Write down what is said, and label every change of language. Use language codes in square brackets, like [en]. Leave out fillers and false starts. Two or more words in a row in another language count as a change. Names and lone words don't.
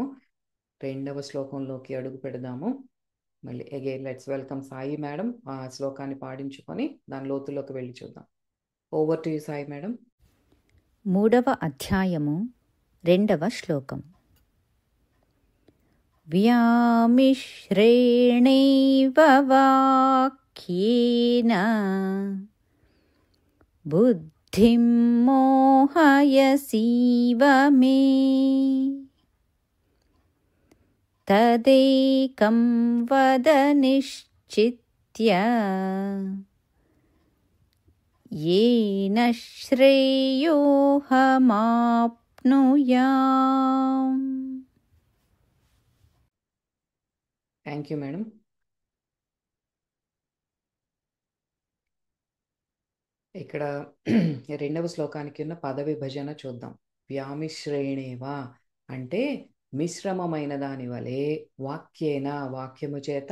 [te] రెండవ శ్లోకంలోకి అడుగు పెడదాము. మళ్ళీ [en] again let's welcome Sai madam. [te] ఆ శ్లోకాన్ని పాడించుకొని దాని లోతులోకి వెళ్ళి చూద్దాం. [en] over to you Sai madam. [te] 3వ అధ్యాయము 2వ శ్లోకం. [sa] व्यामिश्रेणैव वाक्येन बुद्धिं मोहयसीव मे तदेकं वद निश्चित्य येन श्रेयोऽहमाप्नुयाम्. [en] thank you madam. [te] ఇక్కడ రెండవ శ్లోకానికి ఉన్న పద విభజన చూద్దాం. వ్యామిశ్రేణేవా అంటే మిశ్రమమైన దాని వలె, వాక్యేన వాక్యము చేత,